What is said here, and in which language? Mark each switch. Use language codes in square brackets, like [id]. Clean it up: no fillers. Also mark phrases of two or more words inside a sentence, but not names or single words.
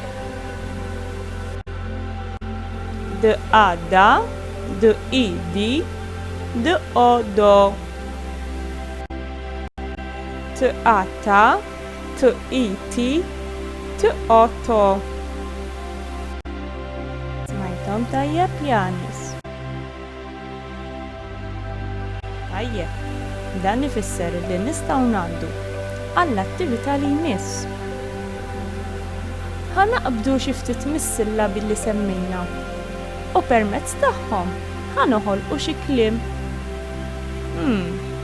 [mt] D-a-da, D-i-di, D-o-do, T-a-ta, T-i-ti, T-o-to. Smajtom tajjeb Janis. Tajjeb, dan ifisser li nistgħu ngħaddu għall-attività li jmiss. Ħanaqbdu xi ftit mis-sillabi li semmejna u permezz tagħhom ħanoħolqu xi kliem.